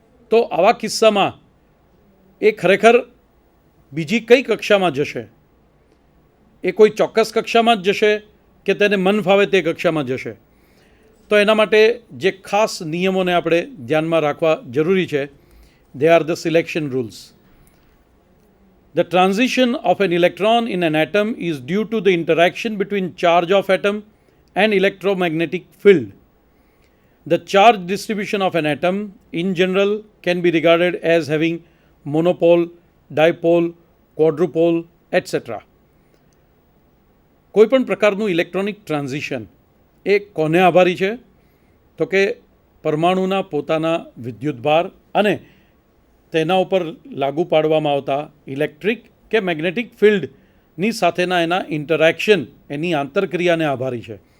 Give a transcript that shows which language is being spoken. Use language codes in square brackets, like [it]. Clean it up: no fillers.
[gu] તો આવા કિસ્સામાં એ ખરેખર બીજી કઈ કક્ષામાં જશે? એ કોઈ ચોક્કસ કક્ષામાં જ જશે કે તેને મન ફાવે તે કક્ષામાં જશે? તો એના માટે જે ખાસ નિયમોને આપણે ધ્યાનમાં રાખવા જરૂરી છે, [en] they are the selection rules. The transition of an electron in an atom is due to the interaction between charge of atom and electromagnetic field. The charge distribution of an atom in general can be regarded as having monopole, dipole, quadrupole, etc. [gu] કોઈપણ પ્રકારનું electronic transition એ કોને આભારી છે? તો કે પરમાણુના પોતાના વિદ્યુતભાર અને તેના ઉપર લાગુ પાડવામાં આવતા ઇલેક્ટ્રિક કે મેગ્નેટિક ફિલ્ડની સાથેના એના ઇન્ટરેક્શન, એની આંતરક્રિયાને આભારી છે.